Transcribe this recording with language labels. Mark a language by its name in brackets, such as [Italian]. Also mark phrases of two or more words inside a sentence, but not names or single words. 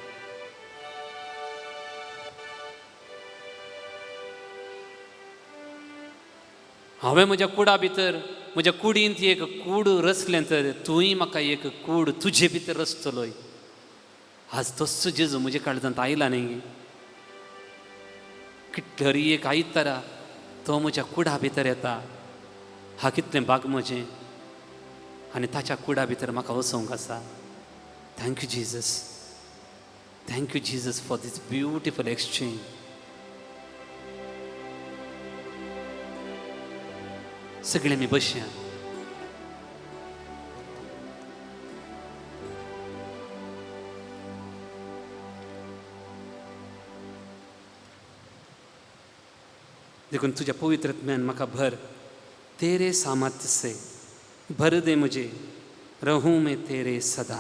[Konkani] हांवें म्हज्या कुडा भितर, म्हज्या कुडींत एक कूड रचलें तर तुंय म्हाका एक कूड तुजे भितर रचतलोय. आज तस्सो जेजू म्हज्या काळजांत आयला न्ही. कितली एक आयतारा तो म्हज्या कुडा भितर येता. हा कितलें भाग म्हजें, आनी ताच्या कुडा भितर म्हाका वचोंक आसा. [English] Thank you, Jesus. Thank you, Jesus, for this beautiful exchange. [Konkani] सगळे आमी बसया. देखून तुझ्या पवित्रत्म्यान म्हाका भर. [Hindi] तेरे सामर्थ्य से भर दे मुझे, रहूं मैं तेरे सदा.